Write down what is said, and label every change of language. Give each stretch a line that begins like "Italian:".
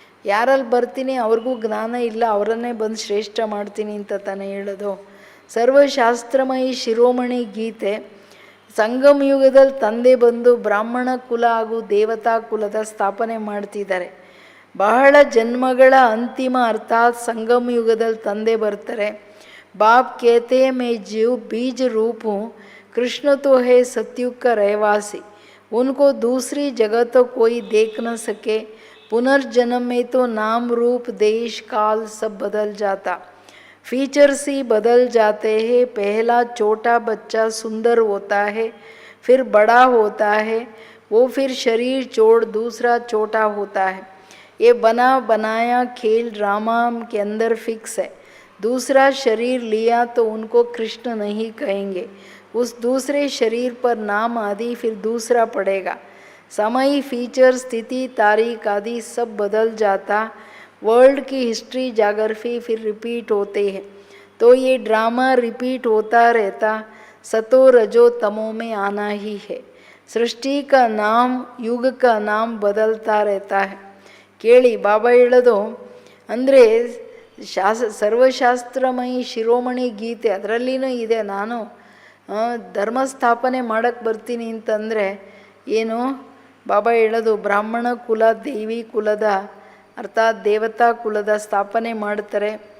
Kannada: ಯಾರಲ್ಲಿ ಬರ್ತೀನಿ ಅವ್ರಿಗೂ ಜ್ಞಾನ ಇಲ್ಲ, ಅವರನ್ನೇ ಬಂದು ಶ್ರೇಷ್ಠ ಮಾಡ್ತೀನಿ ಅಂತ ತಾನೇ ಹೇಳೋದು. ಸರ್ವಶಾಸ್ತ್ರಮಯಿ ಶಿರೋಮಣಿ ಗೀತೆ. ಸಂಗಮ ಯುಗದಲ್ಲಿ ತಂದೆ ಬಂದು ಬ್ರಾಹ್ಮಣ ಕುಲ ಹಾಗೂ ದೇವತಾ ಕುಲದ ಸ್ಥಾಪನೆ ಮಾಡ್ತಿದ್ದಾರೆ. ಬಹಳ ಜನ್ಮಗಳ ಅಂತಿಮ ಅರ್ಥಾತ್ ಸಂಗಮ ಯುಗದಲ್ಲಿ ತಂದೆ ಬರ್ತಾರೆ.
Hindi: ಬಾಪ್ कहते मैं जीव बीज रूप हूँ, कृष्ण तो है सतयुग का रहवासी, उनको दूसरी जगह तो कोई देख न सके, पुनर्जन्म में तो नाम रूप देश काल सब बदल जाता, फीचर्स ही बदल जाते हैं। पहला छोटा बच्चा सुंदर होता है, फिर बड़ा होता है, वो फिर शरीर छोड़ दूसरा छोटा होता है। ये बना बनाया खेल ड्रामा के अंदर फिक्स है। दूसरा शरीर लिया तो उनको कृष्ण नहीं कहेंगे, उस दूसरे शरीर पर नाम आदि फिर दूसरा पड़ेगा। समय फीचर स्थिति तारीख आदि सब बदल जाता, वर्ल्ड की हिस्ट्री जाग्राफी फिर रिपीट होते हैं, तो ये ड्रामा रिपीट होता रहता। सतो रजो तमो में आना ही है, सृष्टि का नाम युग का नाम बदलता रहता है.
Kannada: ಕೇಳಿ ಬಾಬಾ ಹೇಳೋದು ಅಂದರೆ ಸರ್ವಶಾಸ್ತ್ರಮಯಿ ಶಿರೋಮಣಿ ಗೀತೆ ಅದರಲ್ಲಿನೂ ಇದೆ. ನಾನು ಧರ್ಮಸ್ಥಾಪನೆ ಮಾಡೋಕ್ಕೆ ಬರ್ತೀನಿ ಅಂತಂದರೆ ಏನು ಬಾಬಾ ಹೇಳೋದು, ಬ್ರಾಹ್ಮಣ ಕುಲ ದೇವಿ ಕುಲದ ಅರ್ಥಾತ್ ದೇವತಾ ಕುಲದ ಸ್ಥಾಪನೆ ಮಾಡ್ತಾರೆ.